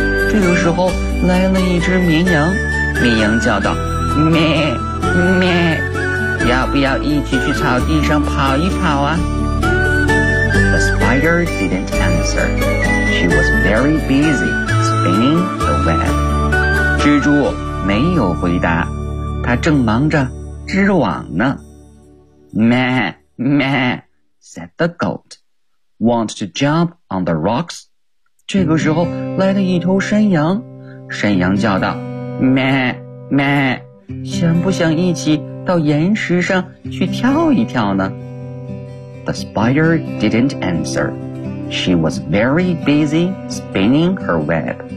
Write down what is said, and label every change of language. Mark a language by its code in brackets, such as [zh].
[zh] 这个时候来了一只绵羊，绵羊叫道 ：Meh meh, 要不要一起去草地上跑一跑啊？ [en] Spider didn't answer. She was very busy spinning the web. [zh] 蜘蛛没有回答，她正忙着织网呢。 [en] Meh, meh, said the goat. Want to jump on the rocks? [zh] 这个时候来了一头山羊，山羊叫道：咩咩，想不想一起到岩石上去跳一跳呢？ [en] The spider didn't answer. She was very busy spinning her web.